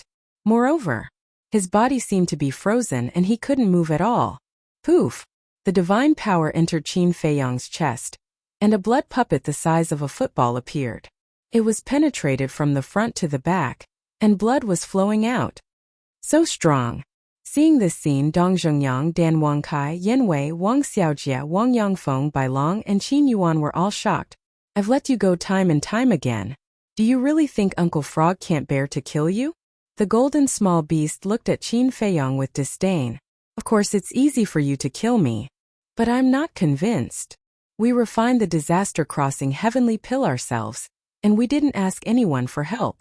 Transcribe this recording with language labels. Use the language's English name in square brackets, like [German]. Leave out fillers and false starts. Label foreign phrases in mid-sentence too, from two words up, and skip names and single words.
[English] Moreover, his body seemed to be frozen and he couldn't move at all. Poof! The divine power entered Qin Feiyang's chest, and a blood puppet the size of a football appeared. It was penetrated from the front to the back, and blood was flowing out. So strong. Seeing this scene, Dong Zhongyang, Dan Wangkai, Yen Wei, Wang Xiaojie, Wang Yangfeng, Bai Long, and Qin Yuan were all shocked. I've let you go time and time again. Do you really think Uncle Frog can't bear to kill you? The golden small beast looked at Qin Feiyang with disdain. Of course it's easy for you to kill me. But I'm not convinced. We refined the disaster crossing heavenly pill ourselves, and we didn't ask anyone for help.